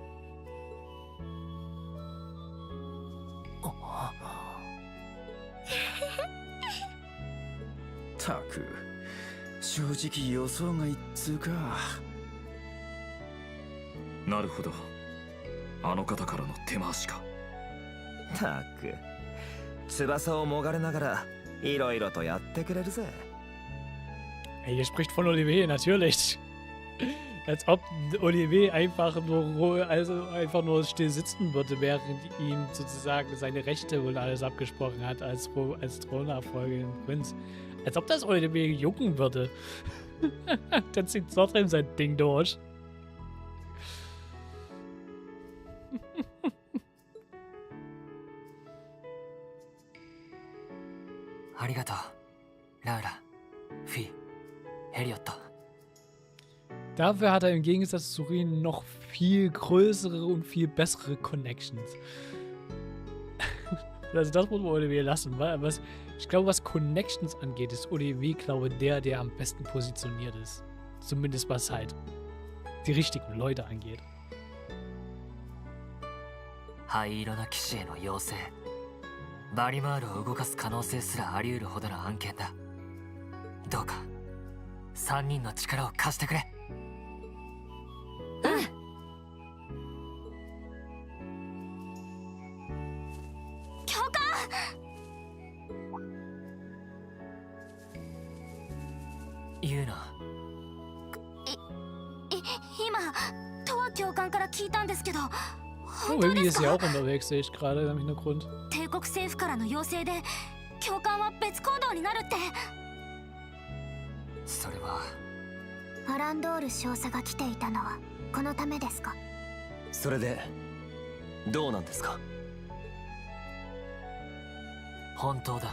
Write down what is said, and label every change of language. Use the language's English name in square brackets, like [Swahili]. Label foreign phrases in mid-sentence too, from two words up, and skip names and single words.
[Japanese] たく正直予想外っつうか。なるほど、あの方からの手回しか。たく翼をもがれながらいろいろとやってくれるぜ。 [German] Ey, ihr spricht von Olivier, natürlich. Als ob Olivier einfach nur still sitzen würde, während ihm sozusagen seine Rechte und alles abgesprochen hat als Thronnachfolger im Prinz. Als ob das Olivier jucken würde. Dann zieht trotzdem sein Ding durch. [Japanese] ありがとう、ラウラ、フィ、ヘリオット。 [German] Dafür hat er im Gegensatz zu Rin noch viel größere und viel bessere Connections. Also das muss man Olivier lassen. Ich glaube, was Connections angeht, ist Olivier, glaube ich, der am besten positioniert ist. Zumindest was halt die richtigen Leute angeht. [Japanese] 灰色の騎士への要請、バリマールを動かす可能性すらあり得るほどの案件だ。どうか3人の力を貸してくれ。教官！言うな。今、トワ教官から聞いたんですけど、 [German] Oh, Vivi ist ja auch unterwegs, sehe ich gerade im Hintergrund. [Japanese] 帝国政府からの要請で教官は別行動になるって。それはアランドール少佐が来ていたのはこのためですか？それでどうなんですか？本当だ。